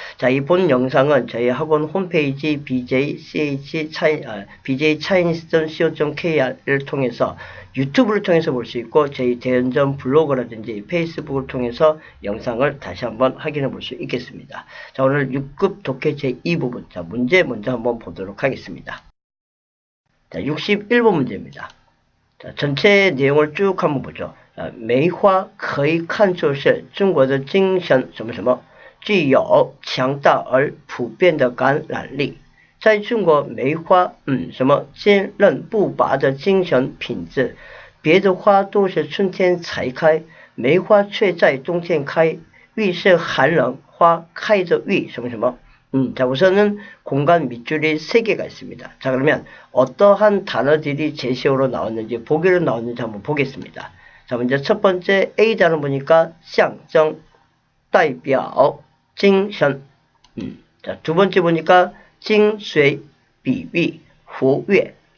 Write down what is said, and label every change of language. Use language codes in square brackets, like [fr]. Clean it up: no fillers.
[ko] 자, 이 본 영상은 저희 학원 홈페이지 bjchinese.co.kr을 통해서 유튜브를 통해서 볼 수 있고 저희 대연점 블로그라든지 페이스북을 통해서 영상을 다시 한번 확인해 볼 수 있겠습니다. 자, 오늘 6급 독해 제2부분. 자, 문제 먼저 한번 보도록 하겠습니다. 자, 61번 문제입니다. 자, 전체 내용을 쭉 한번 보죠. [zh] 梅花可以看作是中国的精神什么什么，具有强大而普遍的感染力。在中国，梅花什么坚韧不拔的精神品质，别的花都是春天才开，梅花却在冬天开。愈是寒冷，花开着愈什么什么。 [ko] 자, 우선은 공간 밑줄이 3개가 있습니다. 자, 그러면 어떠한 단어들이 제시어로 나왔는지, 보기로 나왔는지 한번 보겠습니다. 자, 먼저 첫 번째 A 단어 보니까 象征, 代表, 精神. 자, 두 번째 보니까 精髓, 比喻, 活跃.